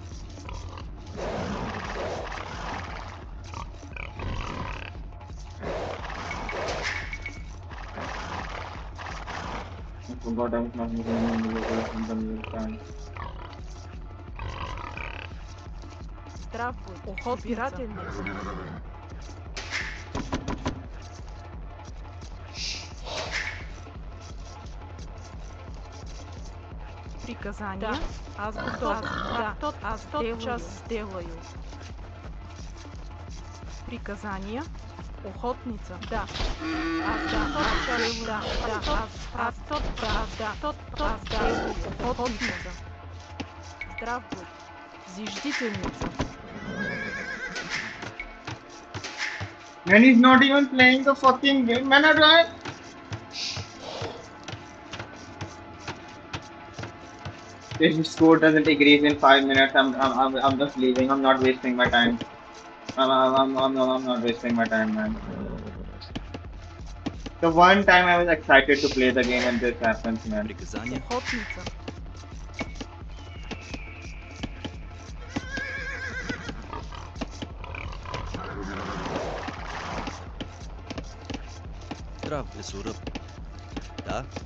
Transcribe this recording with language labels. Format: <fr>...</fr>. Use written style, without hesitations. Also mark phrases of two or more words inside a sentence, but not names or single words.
<en>I forgot I was not moving in the middle time.</en> <ru>Здравствуй. Собирательница. Приказание. Да. Аз готова. Да. Аз тотчас сделаю. Приказание. Охотница. Да. Охотница. Здравствуй. Зиждительница.</ru> <en>Man, he's not even playing the fucking game. Man, I If the score doesn't increase in 5 minutes, I'm just leaving. I'm not wasting my time. I'm not wasting my time, man. The one time I was excited to play the game and this happens, man.</en> <ru>Приказание. Охотница. Здрав, лесоръб. Да,</ru>